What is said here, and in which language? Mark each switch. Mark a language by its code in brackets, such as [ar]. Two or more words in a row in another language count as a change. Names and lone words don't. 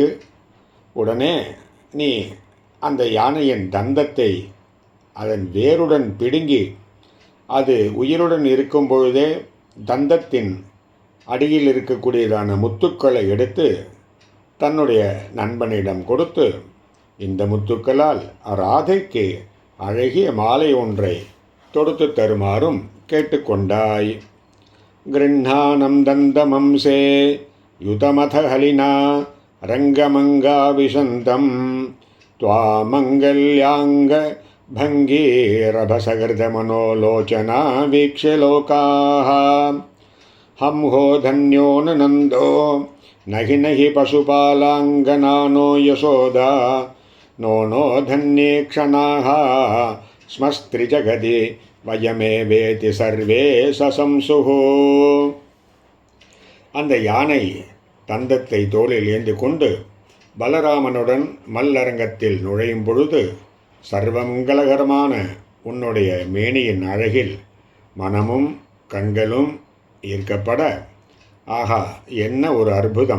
[ta] உடனே நீ அந்த யானையின் தந்தத்தை அதன் வேருடன் பிடுங்கி அது உயிருடன் இருக்கும் பொழுதே தந்தத்தின் அடியில் இருக்கக்கூடியதான முத்துக்களை எடுத்து தன்னுடைய நண்பனிடம் கொடுத்து, இந்த முத்துக்களால் ராதைக்கு அழகிய மாலை ஒன்றை தொடுத்து தருமாறும் கேட்டுக்கொண்டாய். [sa] कृष्णानं दन्तमंसे युतमथ हलिना रङ्गमङ्गा विशन्तं त्वां मङ्गल्याङ्ग भङ्गीरभसकृतमनोलोचना वीक्ष्य लोकाः हंहो धन्यो न नन्दो नहि पशुपालाङ्गनानो यशोदा नो धन्ये क्षणाः स्मस्त्रिजगति वयमेवेति सर्वे ससंसुः. [ta] அந்த யானை தந்தத்தை தோளில் ஏந்தி கொண்டு பலராமனுடன் மல்லரங்கத்தில் நுழையும் பொழுது சர்வமங்கலகரமான உன்னுடைய மேனியின் அழகில் மனமும் கண்களும் ஈர்க்கப்பட, ஆஹா என்ன ஒரு அற்புதம்!